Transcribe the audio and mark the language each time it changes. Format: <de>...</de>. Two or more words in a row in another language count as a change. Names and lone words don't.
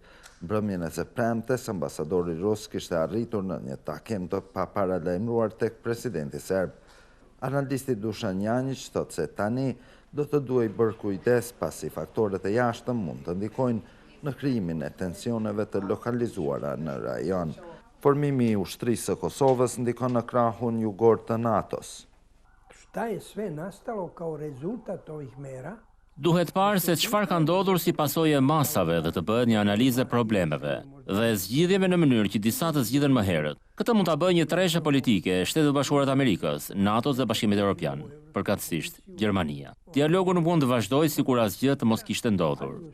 <sq>Mbrëmjen e së premtes, ambasadori rus kishte arritur në një takim të paparalajmëruar tek presidenti serb. Analisti Dušan Janić thotë se tani do të duhej bërë kujdes pasi faktorët e jashtëm mund të ndikojnë në krijimin e tensioneve të lokalizuara në rajon. Formimi i ushtrisë së Kosovës ndikon në krahun jugor të NATO-s.</sq> <sr>Šta je sve nastalo kao rezultat ovih mera?</sr> <sq>Duhet parë se çfarë ka ndodhur si pasojë e masave dhe të bëhet një analizë e problemeve dhe zgjidhjeve në mënyrë që disa të zgjidhen më herët. Këtë mund ta bëjë një treshe politike e Shtetet Bashkuara të Amerikës, NATO-s dhe Bashkimit Evropian, përkatësisht Gjermania. Dialogu nuk mund të vazhdojë sikur asgjë të mos kishte ndodhur.</sq>